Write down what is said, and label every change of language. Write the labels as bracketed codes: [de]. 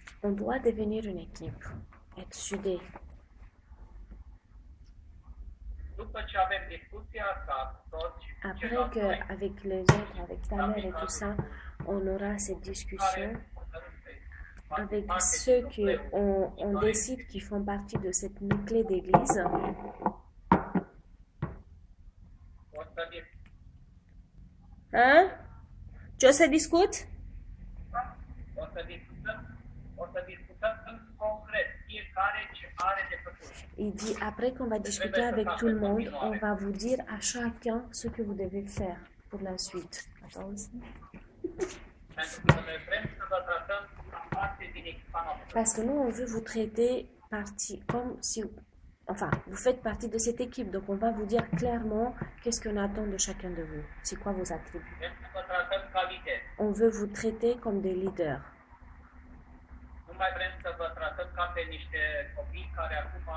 [fr] On doit devenir une équipe, être soudés. [ro] După ce avem discuția asta, toți [fr] Après qu'avec les autres, avec ta mère et tout ça, on aura cette discussion avec ceux qui on décide qui font partie de cette nuclée d'église. [ro] o să discutăm Hein? Ce o să discut? o să discutăm concret fiecare ce are de făcut. [fr] Il dit, après qu'on va discuter avec tout le monde, on va vous dire à chacun ce que vous devez faire pour la suite. Attends. [ro] Pentru că noi vrem să vă tratăm ca parte din echipa noastră. [fr] Parce que nous, on veut vous traiter comme si... Enfin, vous faites partie de cette équipe, donc on va vous dire clairement qu'est-ce qu'on attend de chacun de vous. C'est quoi vos attributs. [ro] Vrem să vă tratăm ca lideri. [fr] On veut vous traiter comme des leaders. [ro] Nu mai vrem să vă tratăm ca pe niște copii care acum